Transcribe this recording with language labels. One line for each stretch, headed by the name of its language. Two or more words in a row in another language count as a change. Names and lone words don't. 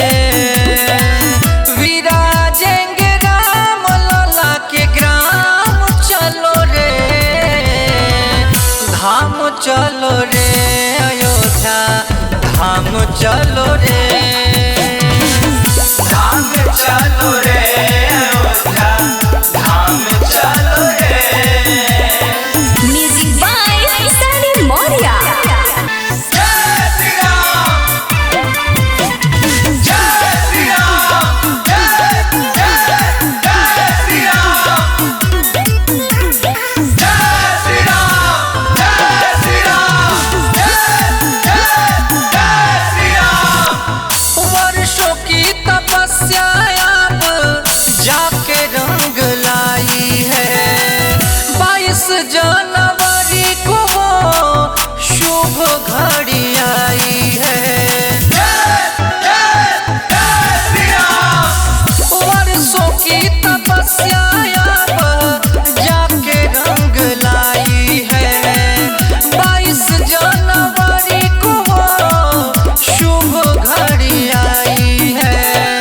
Hindi: विराजेंगे राम लला के ग्राम, चलो रे, धाम चलो रे अयोध्या, धाम चलो रे, धाम चलो रे अयोध्या, धाम चलो रे।
English: Music by Sunny Moria.
Hindi: जय श्री राम, जय श्री राम, जय जय श्री राम, जय श्री राम, जय श्री राम, जय श्री राम। वर्षों की तपस्या अब जाके रंग लाई है, 22 जनवरी को शुभ घड़ी आई है। वर्षों की तपस्या अब जाके रंग लाई है, 22 जनवरी को शुभ घड़ी आई है।